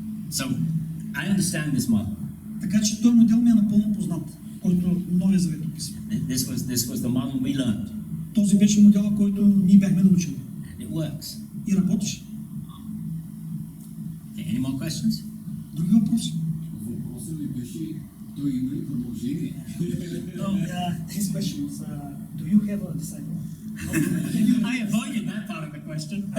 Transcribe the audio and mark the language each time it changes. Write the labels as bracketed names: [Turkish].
[English] So, I understand this model. [Bulgarian] Така че този модел ми е напълно познат, който Новия Завет описва. [English] This was the model we learned. [Bulgarian] Този беше модела, който ние бяхме научили. [English] And it works. [Bulgarian] И работеше. [English] Okay, any more questions? [Bulgarian] Други въпроси? Въпросът ми беше Той има ли продължение? [English] No, his question is, do you have a disciple? I avoided that part of the question.